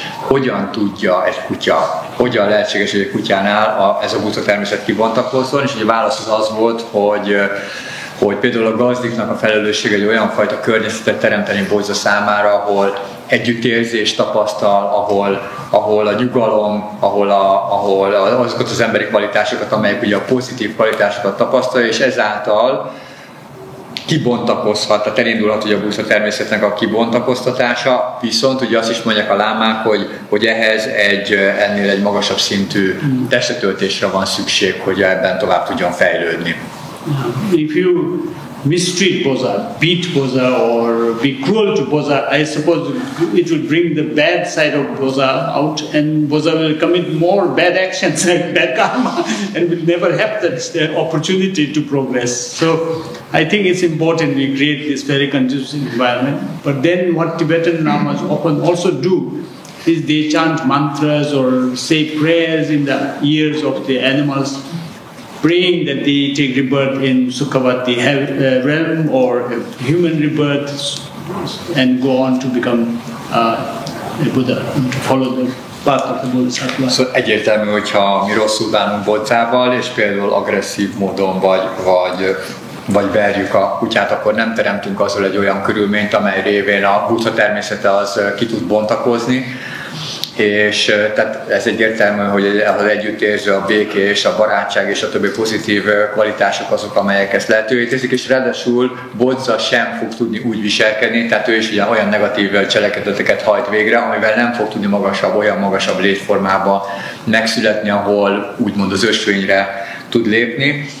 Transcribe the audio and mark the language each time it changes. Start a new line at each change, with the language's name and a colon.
Hungarian: Hogyan tudja egy kutya, hogyan lehetséges, hogy egy kutyánál ez a Buddha-természet kibontakozzon, és a válasz az volt, hogy például a gazdiknak a felelőssége egy olyan fajta környezetet teremteni bodza számára, ahol együttérzést tapasztal, ahol a nyugalom, ahol azokat az emberi kvalitásokat, amelyek ugye a pozitív kvalitásokat tapasztalja, és ezáltal kibontakozhat, tehát elindulhat ugye a Buddha-természetnek a kibontakoztatása, viszont ugye azt is mondják a lámák, hogy ehhez ennél egy magasabb szintű testetöltésre van szükség, hogy ebben tovább tudjon fejlődni.
English: If you mistreat Bodha, beat Bodha or be cruel to Bodha, I suppose it will bring the bad side of Bodha out, and Bodha will commit more bad actions like bad karma and will never have that opportunity to progress. So I think it's important we create this very conducive environment. But then what Tibetan Lamas often also do is they chant mantras or say prayers in the ears of the animals, praying that they take rebirth in Sukhavati realm or human rebirth and go on to become a Buddha, to follow the path of the Bodhisattva.
Hungarian: Szóval egyértelmű, hogyha mi rosszul bánunk bodzával, és például agresszív módon vagy verjük a kutyát, akkor nem teremtünk azzal egy olyan körülményt, amely révén a Buddha természete az ki tud bontakozni. És tehát ez egyértelmű, hogy az együttérző, a békés, a barátság és a többi pozitív kvalitások azok, amelyek ezt lehetővé teszik, és ráadásul bodza sem fog tudni úgy viselkedni, tehát ő is olyan negatív cselekedeteket hajt végre, amivel nem fog tudni olyan magasabb létformába megszületni, ahol úgymond az ösvényre tud lépni.